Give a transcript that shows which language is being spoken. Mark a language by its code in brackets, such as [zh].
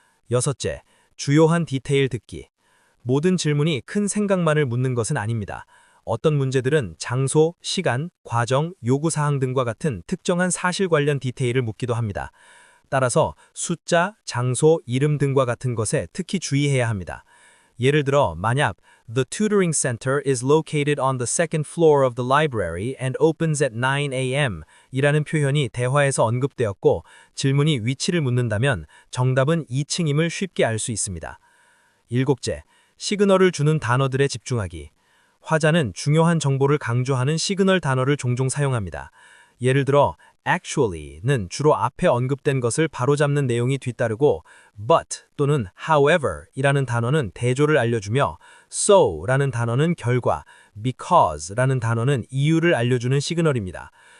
[ko] 여섯째, 주요한 디테일 듣기. 모든 질문이 큰 생각만을 묻는 것은 아닙니다. 어떤 문제들은 장소, 시간, 과정, 요구사항 등과 같은 특정한 사실 관련 디테일을 묻기도 합니다. 따라서 숫자, 장소, 이름 등과 같은 것에 특히 주의해야 합니다. 예를 들어 만약 [en] The tutoring center is located on the second floor of the library and opens at 9 a.m. [ko] 이라는 표현이 대화에서 언급되었고 질문이 위치를 묻는다면 정답은 2층임을 쉽게 알 수 있습니다. 일곱째, 시그널을 주는 단어들에 집중하기. 화자는 중요한 정보를 강조하는 시그널 단어를 종종 사용합니다. 예를 들어 actually는 주로 앞에 언급된 것을 바로잡는 내용이 뒤따르고 but 또는 however 이라는 단어는 대조를 알려주며 so 라는 단어는 결과, because 라는 단어는 이유를 알려주는 시그널입니다.